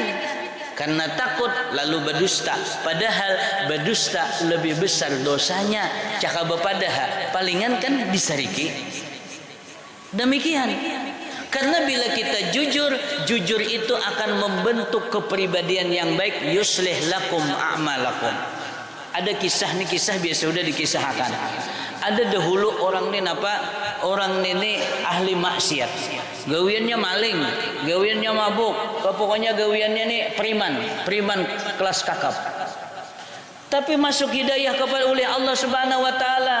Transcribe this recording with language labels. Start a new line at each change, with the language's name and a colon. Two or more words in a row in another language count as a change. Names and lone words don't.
Indonesian: Karena takut lalu berdusta. Padahal berdusta lebih besar dosanya.
Banjar: Caka bepadaha palingan kan disariki.
Indonesian: Demikian. Karena bila kita jujur, jujur itu akan membentuk kepribadian yang baik.
Arabic: يصلح لكم أعمالكم.
Indonesian: Ada kisah nih, kisah biasa sudah dikisahkan. Ada dahulu orang ini orang ini ahli maksiat. Gawiannya maling, gawiannya mabuk, pokoknya gawiannya nih periman kelas kakap. Tapi masuk hidayah kepada oleh Allah
Arabic: سبحانه وتعالى.